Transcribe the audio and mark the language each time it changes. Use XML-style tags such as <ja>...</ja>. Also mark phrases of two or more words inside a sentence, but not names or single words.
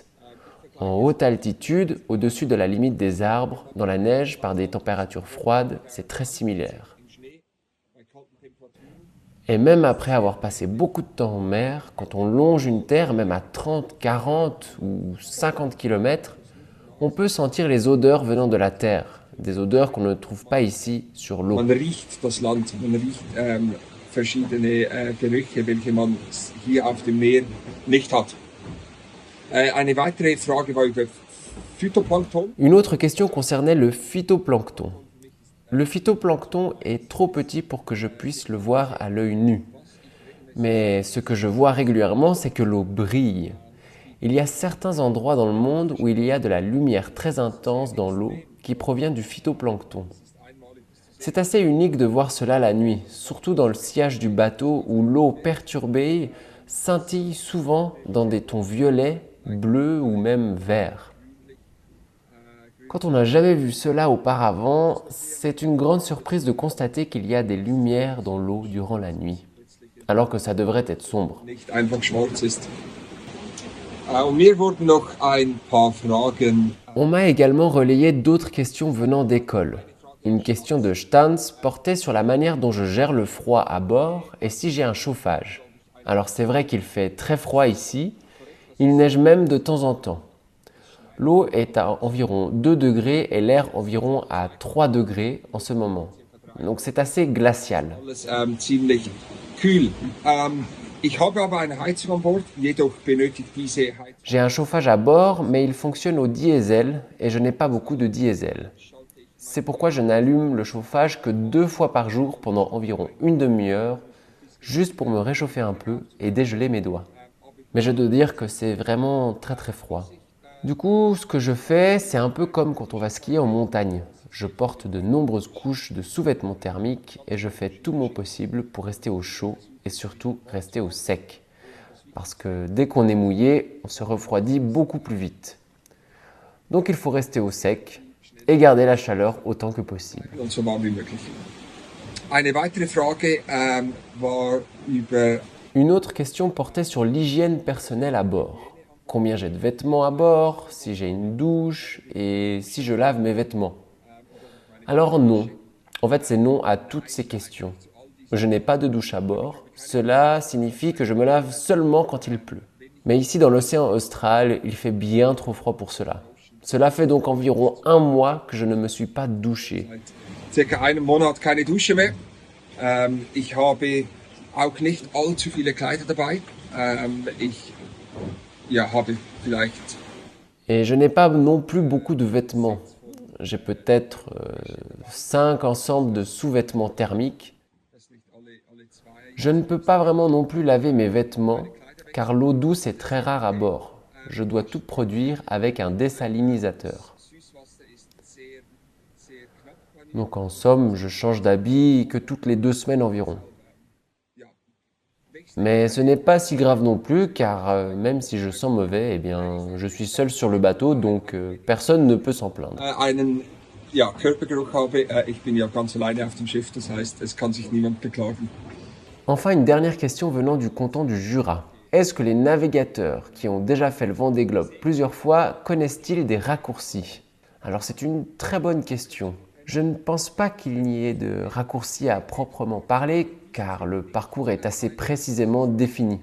<fr>En haute altitude, au-dessus de la limite des arbres, dans la neige, par des températures froides, c'est très similaire. Et même après avoir passé beaucoup de temps en mer, quand on longe une terre, même à 30, 40 ou 50 km, on peut sentir les odeurs venant de la terre, des odeurs qu'on ne trouve pas ici sur l'eau.</fr> <de>Man riecht das Land, man riecht verschiedene Gerüche, welche man hier auf dem Meer nicht hat. Eine weitere Frage war über Phytoplankton.</de> <fr>Une autre question concernait le phytoplancton. Le phytoplancton est trop petit pour que je puisse le voir à l'œil nu. Mais ce que je vois régulièrement, c'est que l'eau brille. Il y a certains endroits dans le monde où il y a de la lumière très intense dans l'eau qui provient du phytoplancton. C'est assez unique de voir cela la nuit, surtout dans le sillage du bateau où l'eau perturbée scintille souvent dans des tons violets, bleus ou même verts. Quand on n'a jamais vu cela auparavant, c'est une grande surprise de constater qu'il y a des lumières dans l'eau durant la nuit, alors que ça devrait être sombre.</fr> <de>Nicht einfach schwarz ist. Und mir wurden noch ein paar Fragen.</de> <fr>On m'a également relayé d'autres questions venant d'école. Une question de Stanz portait sur la manière dont je gère le froid à bord et si j'ai un chauffage. Alors c'est vrai qu'il fait très froid ici, il neige même de temps en temps. L'eau est à environ 2 degrés et l'air environ à 3 degrés en ce moment. Donc c'est assez glacial.</fr> <de>Alles ziemlich kühl. Ich habe aber eine Heizung an Bord, jedoch benötigt diese Heizung.</de> <fr>J'ai un chauffage à bord, mais il fonctionne au diesel et je n'ai pas beaucoup de diesel. C'est pourquoi je n'allume le chauffage que 2 fois par jour pendant environ une demi-heure, juste pour me réchauffer un peu et dégeler mes doigts. Mais je dois dire que c'est vraiment très très froid. Du coup, ce que je fais, c'est un peu comme quand on va skier en montagne. Je porte de nombreuses couches de sous-vêtements thermiques et je fais tout mon possible pour rester au chaud et surtout rester au sec. Parce que dès qu'on est mouillé, on se refroidit beaucoup plus vite. Donc il faut rester au sec et garder la chaleur autant que possible.</fr> <de>Und so warm wie möglich. Eine weitere Frage war über</de> <fr>Une autre question portait sur l'hygiène personnelle à bord. Combien j'ai de vêtements à bord, si j'ai une douche et si je lave mes vêtements. Alors non. En fait, c'est non à toutes ces questions. Je n'ai pas de douche à bord. Cela signifie que je me lave seulement quand il pleut. Mais ici, dans l'océan austral, il fait bien trop froid pour cela. Cela fait donc environ 1 mois que je ne me suis pas douché.</fr> <de>circa einem Monat keine Dusche mehr. Ich habe auch nicht allzu viele Kleider dabei. Ich habe vielleicht</de> <fr>Et je n'ai pas non plus beaucoup de vêtements. J'ai peut-être 5 ensembles de sous-vêtements thermiques. Je ne peux pas vraiment non plus laver mes vêtements car l'eau douce est très rare à bord. Je dois tout produire avec un désalinisateur. Donc en somme, je change d'habit que toutes les 2 semaines environ. Mais ce n'est pas si grave non plus car même si je sens mauvais, eh bien, je suis seul sur le bateau donc personne ne peut s'en plaindre.</fr> <de>Einen Körpergeruch habe. Ich bin ja ganz alleine auf dem Schiff, das heißt, es kann sich niemand beklagen.</de> <fr>Enfin, une dernière question venant du canton du Jura. Est-ce que les navigateurs qui ont déjà fait le Vendée Globe plusieurs fois connaissent-ils des raccourcis? Alors c'est une très bonne question. Je ne pense pas qu'il n'y ait de raccourcis à proprement parler car le parcours est assez précisément défini.</fr>